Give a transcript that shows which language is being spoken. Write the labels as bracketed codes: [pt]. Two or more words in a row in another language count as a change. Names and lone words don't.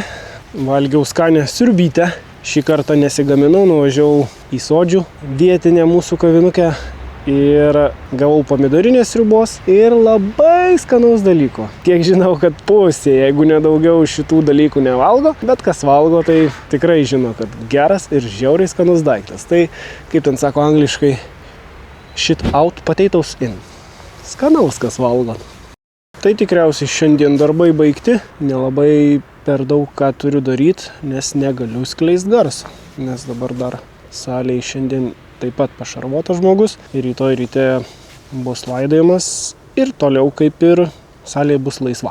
[lt] Valgiau skanę siurbytę. Šį kartą nesigaminau, nuvažiavau į Sodžių vietinę mūsų kavinukę ir gavau pomidorinės sriubos ir labai skanaus dalyko. Kiek žinau, kad pusė, jeigu nedaugiau, šitų dalykų nevalgo, bet kas valgo, tai tikrai žino, kad geras ir žiauriai skanus daiktas. Tai, kaip ten sako angliškai, [en] shit out, potatoes in. [lt] Skanaus, kas valgo. Tai tikriausiai šiandien darbai baigti, nelabai per daug ką turiu daryti, nes negaliu skleisti garso, nes dabar dar salėje šiandien taip pat pašarvotas žmogus ir rytoj ryte bus laidojimas ir toliau kaip ir salėje bus laisva.